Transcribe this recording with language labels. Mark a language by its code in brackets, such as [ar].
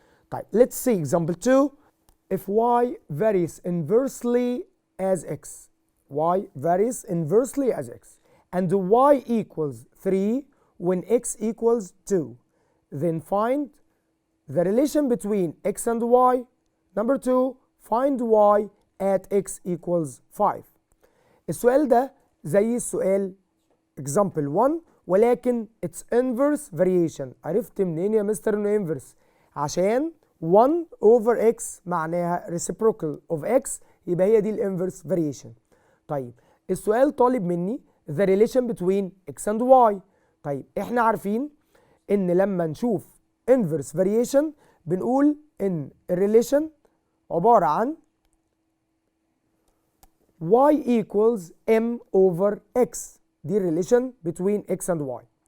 [en] طيب let's see example 2. If y varies inversely as x y varies inversely as x and y equals 3 when x equals 2 then find the relation between x and y. Number 2 find y at x equals 5. [ar] السؤال ده زي السؤال example 1 ولكن [en] it's inverse variation. [ar] عرفت منين يا مستر انه inverse؟ عشان [en] 1 over x [ar] معناها [en] reciprocal of x [ar] يبقى هي دي ال inverse variation. طيب السؤال طالب مني [en] the relation between x and y. [ar] طيب احنا عارفين ان لما نشوف inverse variation بنقول ان الريليشن عبارة عن [en] y equals m over x. [ar] دي الريليشن [en] between x and y.